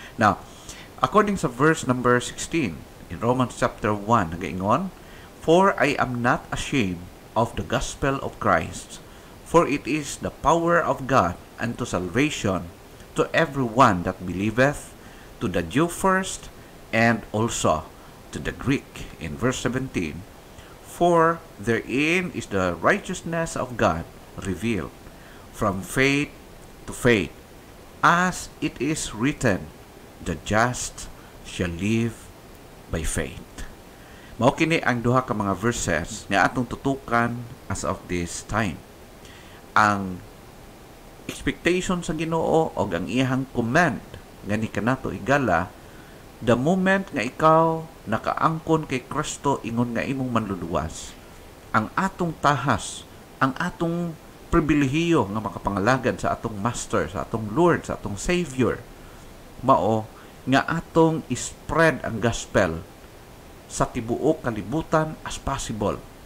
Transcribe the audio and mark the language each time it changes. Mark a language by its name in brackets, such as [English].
[English] Now, according sa verse number 16 in Romans chapter 1, [Cebuano] nagaingon, [English] "For I am not ashamed of the gospel of Christ, for it is the power of God unto salvation to everyone that believeth, to the Jew first, and also to the Greek." In verse 17, "For therein is the righteousness of God revealed, from faith to faith, as it is written, the just shall live by faith." [Cebuano] Mao kini ang duha ka mga verses nga atong tutukan [English] as of this time. [Cebuano] Ang expectation sa Ginoo o ang iyang command nga ni kanato igala, [English] the moment [Cebuano] nga ikaw nakaangkon kay Kristo ingon nga imong manluluwas, ang atong tahas, ang atong pribilehiyo nga makapangalagad sa atong Master, sa atong Lord, sa atong Savior, mao nga atong spread ang gospel sa tibuok kalibutan [English] as possible.